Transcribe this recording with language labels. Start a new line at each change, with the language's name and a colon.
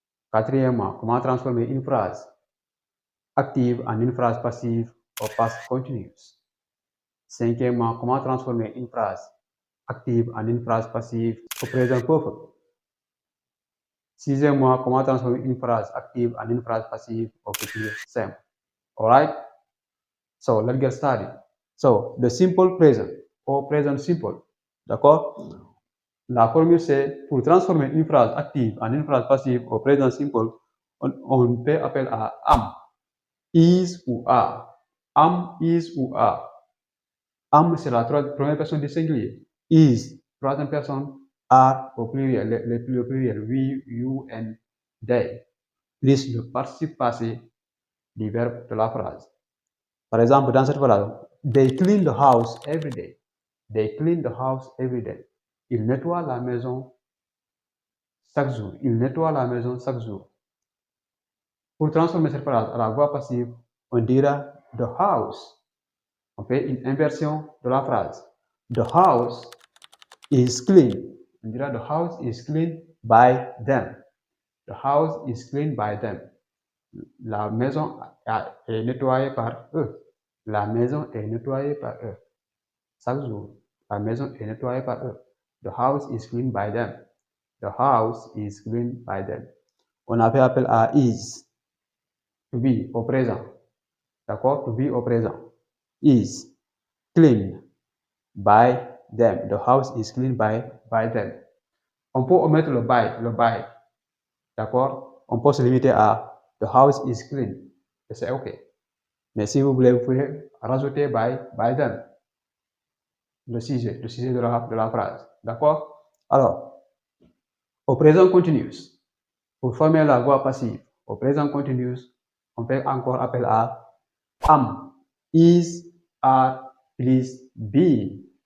French: Quatrièmement, comment transformer une phrase active en une phrase passive au past continuous. Cinquièmement, comment transformer une phrase active en une phrase passive au présent perfect. Sixièmement, comment transformer une phrase active en une phrase passive au futur simple.
English: Alright? So, let's get started. So, the simple present or present simple.
French: D'accord? La formule c'est pour transformer une phrase active en une phrase passive au présent simple, on fait appel à am, is ou are. Am, is ou are. Am, c'est la première personne du singulier. Is, troisième personne. Are au pluriel, le pluriel, we, you, and they. Plus le participe passé du verbe de la phrase. Par exemple, dans cette phrase,
English: they clean the house every day. They clean the house every day.
French: Ils nettoient la maison chaque jour. Ils nettoient la maison chaque jour. Pour transformer cette phrase à la voix passive, on dira the house. On fait une inversion de la phrase.
English: The house is clean.
French: On dira
English: the house is clean by them. The house is clean by them.
French: La maison est nettoyée par eux. La maison est nettoyée par eux. Chaque jour, la maison est nettoyée par eux.
English: The house is clean by them. The house is clean by them.
French: On a fait appel à is. To be au présent. D'accord? To be au présent.
English: Is clean by them. The house is clean by them.
French: On peut omettre le by. D'accord? On peut se limiter à
English: the house is clean.
French: Et c'est OK. Mais si vous voulez, vous pouvez rajouter by them, le sujet de la phrase. D'accord? Alors, au présent continuous, pour former la voix passive, au présent continuous, on fait encore appel à am, is, are, plus being.